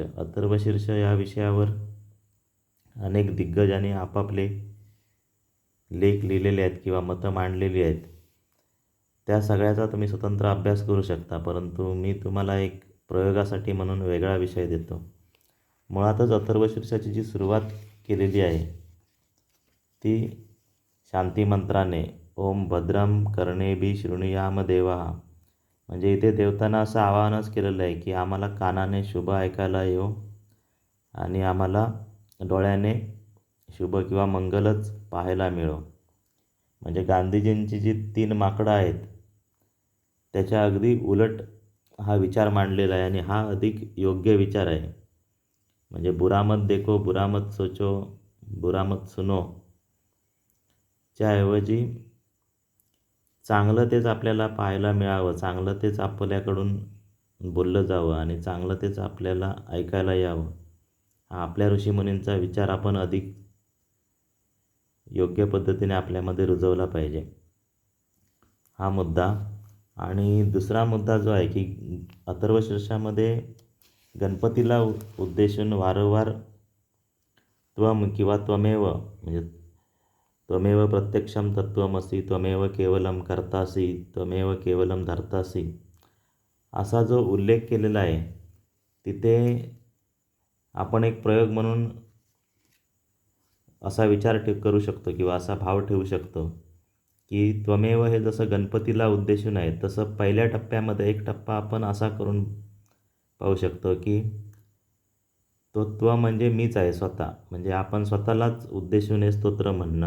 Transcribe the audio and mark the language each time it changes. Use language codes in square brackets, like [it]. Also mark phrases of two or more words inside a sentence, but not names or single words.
[mr] अथर्वशीर्ष या विषयावर अनेक दिग्गजांनी आपापले लेख लिहिलेले आहेत किंवा मतं मांडलेली आहेत. त्या सगळ्याचा तुम्ही स्वतंत्र अभ्यास करू शकता, परंतु मी तुम्हाला एक प्रयोगासाठी म्हणून वेगळा विषय देतो. मुळातच अथर्वशीर्षाची जी सुरुवात केलेली आहे ती शांती मंत्राने [sa] ओम भद्रम कर्णेभिः शृणुयाम देवाः. [mr] म्हणजे इथे देवतांना असं आवाहनच केलेलं आहे की आम्हाला कानाने शुभ ऐकायला येऊ आणि आम्हाला डोळ्याने शुभ किंवा मंगलच पाहायला मिळो. म्हणजे गांधीजींची जी 3 माकडं आहेत त्याच्या अगदी उलट हा विचार मांडलेला आहे आणि हा अधिक योग्य विचार आहे. म्हणजे [hi] बुरा मत देखो, बुरा मत सोचो, बुरा मत सुनो [mr] च्या ऐवजी चांगलं तेच आपल्याला पाहायला मिळावं, चांगलं तेच आपल्याकडून बोललं जावं आणि चांगलं तेच आपल्याला ऐकायला यावं, हा आपल्या ऋषीमुनींचा विचार आपण अधिक योग्य पद्धतीने आपल्यामध्ये रुजवला पाहिजे, हा मुद्दा. आणि दुसरा मुद्दा जो आहे की अथर्वशीर्षामध्ये गणपतीला उद्देशून वारंवार त्वम किंवा त्वमेव म्हणजे [sa] त्वमेव प्रत्यक्षम तत्त्वमसि, त्वमेव केवलम कर्तासि, त्वमेव केवलम धर्तासि [mr] असा जो उल्लेख केलेला आहे तिथे आपण एक प्रयोग म्हणून असा विचार करू शकतो किंवा असा भाव ठेवू शकतो की त्वमेव हे जसं गणपतीला उद्देशून आहे तसं पहिल्या टप्प्यामध्ये एक टप्पा आपण असा करून पाहू शकतो की तो त्व म्हणजे मीच आहे स्वतः, म्हणजे आपण स्वतःलाच उद्देशून हे स्तोत्र म्हणणं.